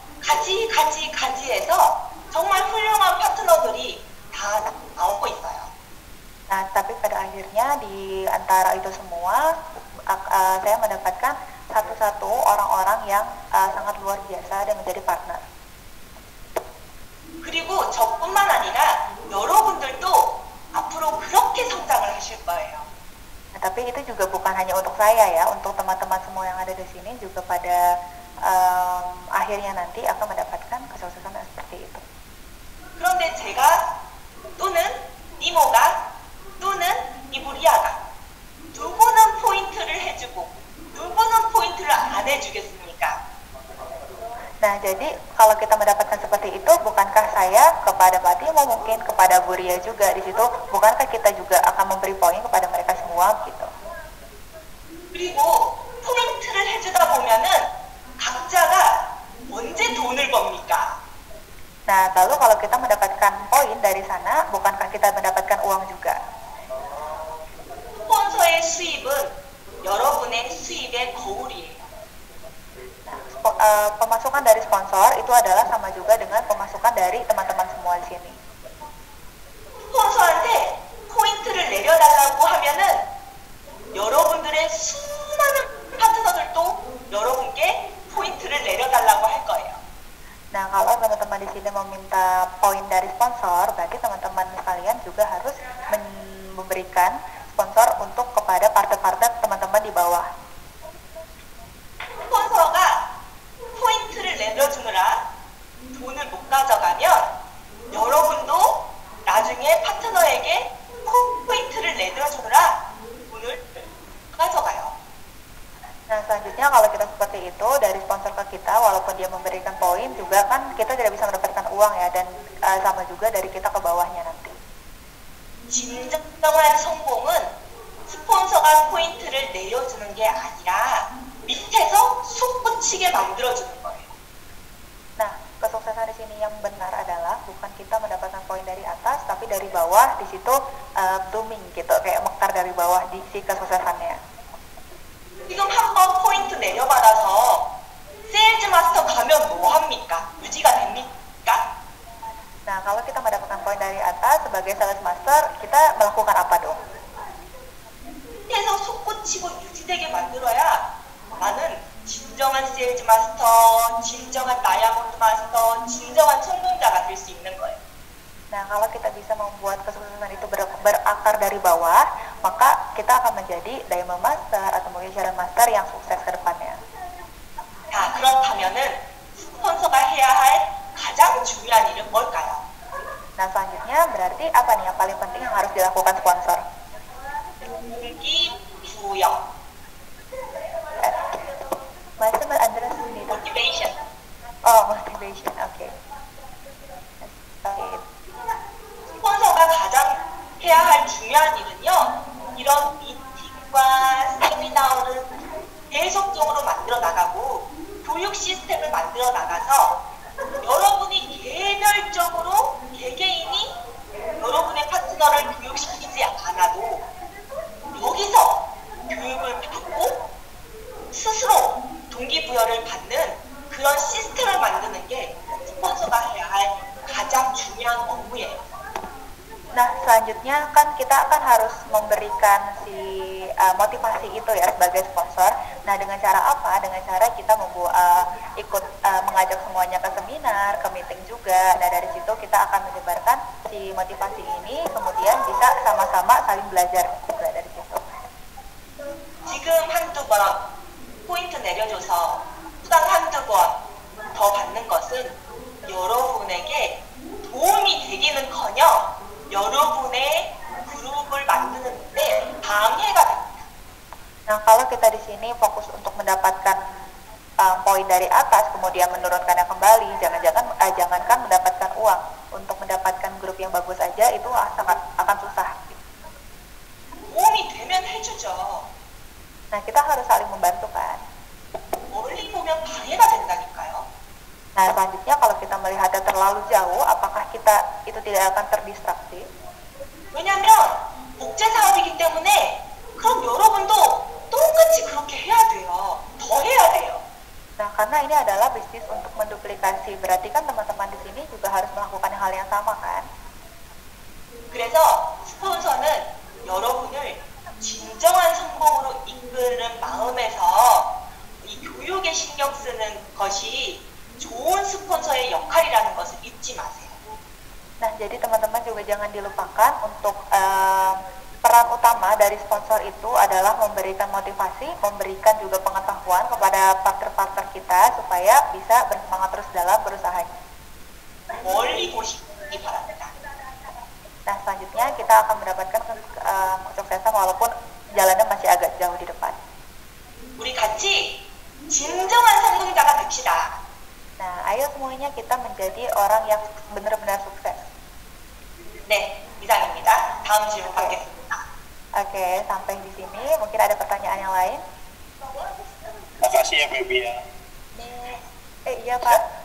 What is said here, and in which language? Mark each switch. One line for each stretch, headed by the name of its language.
Korean: 각각 가지에서 정말 훌륭한 파트너들이 다 나오고 있어요.
Indonesian: Nah, tapi pada akhirnya di antara itu semua, saya mendapatkan satu-satu orang-orang yang sangat luar biasa dan menjadi partner.
Korean: 그리고 저뿐만 아니라 여러분들도 앞으로 그렇게 성장을 하실 거예요.
Indonesian: Nah, tapi itu juga bukan hanya untuk saya ya, untuk teman-teman semua yang ada di sini juga pada akhirnya nanti akan mendapatkan kesuksesan yang seperti itu.
Korean: 그런데 제가 또는 이모가 또는 이브리아가 누구는 포인트를 해주고 누구는 포인트를 안 해주겠습니까?
Indonesian: Nah, jadi kalau kita mendapatkan seperti itu, bukankah saya kepada Pak Timo, mungkin kepada Bu Ria juga di situ, bukankah kita juga akan memberi poin kepada mereka semua gitu?
Korean: 그리고 포인트를 해주다 보면은 각자가 언제 돈을 법니까?
Indonesian: Nah, lalu kalau kita mendapatkan poin dari sana, bukankah kita mendapatkan uang juga?
Korean: 스폰서의 수입은 여러분의 수입의 거울이에요.
Indonesian: Pemasukan dari sponsor itu adalah sama juga dengan pemasukan dari teman-teman semua di sini.
Korean: 스폰서한테 포인트를 내려달라고 하면은 여러분들의 수많은 파트너들도 여러분께 포인트를 내려달라고 할 거예요.
Indonesian: Nah, kalau teman-teman di sini meminta poin dari sponsor, berarti teman-teman sekalian juga harus memberikan sponsor untuk kepada partner-partner teman-teman di bawah.
Korean: 스폰서가 포인트를 내려주느라 돈을 못 가져가면 여러분도 나중에 파트너에게 포인트를 내려주느라 돈을 가져가요.
Indonesian: Nah, selanjutnya kalau kita seperti itu, dari sponsor ke kita, walaupun dia memberikan poin, juga kan kita tidak bisa mendapatkan uang ya, dan sama juga dari kita ke bawahnya nanti.
Korean: 진정한 성공은 스폰서가 포인트를 내려주는 게 아니라 밑에서 솟구치게 만들어주는 거예요.
Indonesian: Nah, kesuksesan di sini yang benar adalah bukan kita mendapatkan poin dari atas, tapi dari bawah di situ blooming gitu, kayak mekar dari bawah di si kesuksesannya.
Korean: 지금 한번 포인트 내려받아서 세일즈 마스터 가면 뭐 합니까? 유지가 됩니까?
Indonesian: Nah, kalau kita mendapatkan poin dari atas sebagai sales master, kita melakukan apa dong?
Korean: 밑에서 솟구치고 유지되게 만들어야 나는 진정한 세일즈 마스터, 진정한 다이아몬드 마스터, 진정한 성공자가 될 수 있는 거예요.
Indonesian: Nah, kalau kita bisa membuat kesuksesan itu berakar dari bawah, maka kita akan menjadi Diamond Master atau mungkin Shadow Master yang sukses ke depannya.
Korean: 자, 그렇다면은 스폰서가 해야 할 가장 중요한 일은 뭘까요?
Indonesian: Nah, selanjutnya berarti apa nih yang paling penting yang harus dilakukan sponsor?
Korean: 동기부여, 말씀을 안 들었습니다.
English: motivation. Motivation, oke.
Korean: 스폰서가 가장 해야 할 중요한 일은요, 이런 미팅과 세미나를 계속적으로 만들어 나가고 교육 시스템을 만들어 나가서 여러분이 개별적으로 개개인이 여러분의 파트너를 교육시키지 않아도 여기서 교육을 받고 스스로 동기부여를 받는 그런 시스템을 만드는 게 스폰서가 해야 할 가장 중요한 업무예요.
Indonesian: Nah, selanjutnya kan kita akan harus memberikan si motivasi itu ya sebagai sponsor. Nah, dengan cara apa? Dengan cara kita ikut mengajak semuanya ke seminar, ke meeting juga. Nah, dari situ kita akan menyebarkan si motivasi ini, kemudian bisa sama-sama saling belajar juga dari situ.
Korean: 지금 한두 번 포인트 내려줘서 수당 한두 번 더 받는 것은 여러분에게 도움이 되기는커녕 여러분의 그룹을 만드는데 방해가 됩니다.
Indonesian: Nah, kalau kita di sini fokus untuk mendapatkan poin dari atas, kemudian menurunkannya kembali, jangankan mendapatkan uang, untuk mendapatkan grup yang bagus aja itu sangat akan susah.
Korean: 도움이 되면 해주죠.
Indonesian: Nah, kita harus saling membantu kan.
Korean: 멀리 보면 방해가 된다니까요.
Indonesian: Nah, selanjutnya kalau kita melihatnya terlalu jauh, apakah kita itu tidak akan terdistraksi?
Korean: 왜냐면 국제 사업이기 때문에 그럼 여러분도 똑같이 그렇게 해야 돼요. 더 해야 돼요.
Indonesian: Nah, karena ini adalah bisnis untuk menduplikasi, berarti kan teman-teman di sini juga harus melakukan hal yang sama kan?
Korean: 그래서 스폰서는 여러분을 진정한 성공으로 이끄는 마음에서 이 교육에 신경 쓰는 것이 좋은 스폰서의 역할이라는 것을 잊지 마세요.
Indonesian: Nah, jadi teman-teman juga jangan dilupakan untuk peran utama dari sponsor itu adalah memberikan motivasi, memberikan juga pengetahuan kepada partner-partner kita supaya bisa bersemangat terus dalam berusahanya.
Korean: 멀리 보시기 바랍니다.
Indonesian: Nah, selanjutnya kita akan mendapatkan kesuksesan walaupun jalannya masih agak jauh di depan.
Korean: 우리 같이 진정한 성공자가 됩시다.
Indonesian: Nah, ayo semuanya kita menjadi orang yang benar-benar sukses.
Korean: 네, 이상입니다. 다음 질문 받겠습니다.
Indonesian: Oke, sampai di sini. Mungkin ada pertanyaan yang lain? Makasih ya Baby ya. Iya Pak.